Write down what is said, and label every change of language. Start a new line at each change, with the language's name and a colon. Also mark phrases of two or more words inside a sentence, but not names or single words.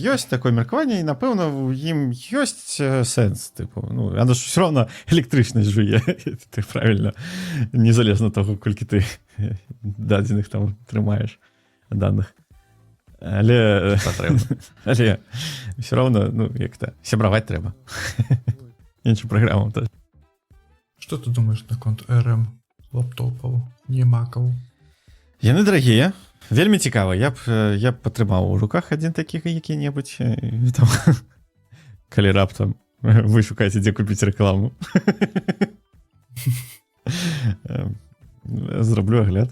Belarusian: Ёсць такое меркаванне, і, напэўна, у ім ёсць сэнс, тыпу, ну, яно ж ўсё роўна электрычнасць жуе, ты правільна, незалежна таго, колькі ты дадзеных там трымаеш даных. Але все роўна, ну, як-то сябраваць трэба. Іншым праграмам тоже.
Russian: Что ты думаешь
Belarusian: наконт RM лаптопаў, не макаў? Яны дарагія, вельмі цікава. Я б патрымаў у руках адзін такі які-небудзь, калі раптам вы шукаеце, дзе купіць рэкламу. Зраблю агляд.